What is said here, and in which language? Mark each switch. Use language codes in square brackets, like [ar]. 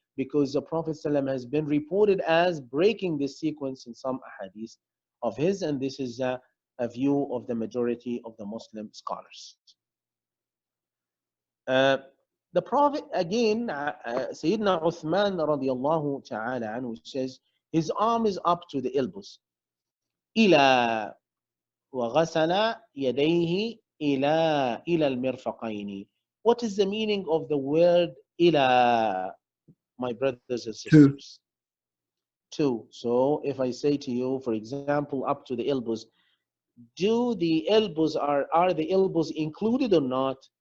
[en] Because the Prophet ﷺ has been reported as breaking this sequence in some ahadith of his, and this is a view of the majority of the Muslim scholars. The Prophet again, Sayyidina Uthman radiallahu ta'ala anhu says, his arm is up to the elbows. [ar] إلى وغسل يديه إلى المرفقين. [en] What is the meaning of the word إلى, my brothers and sisters? Two. So if I say to you, for example, up to the elbows, do the elbows are the elbows included or not?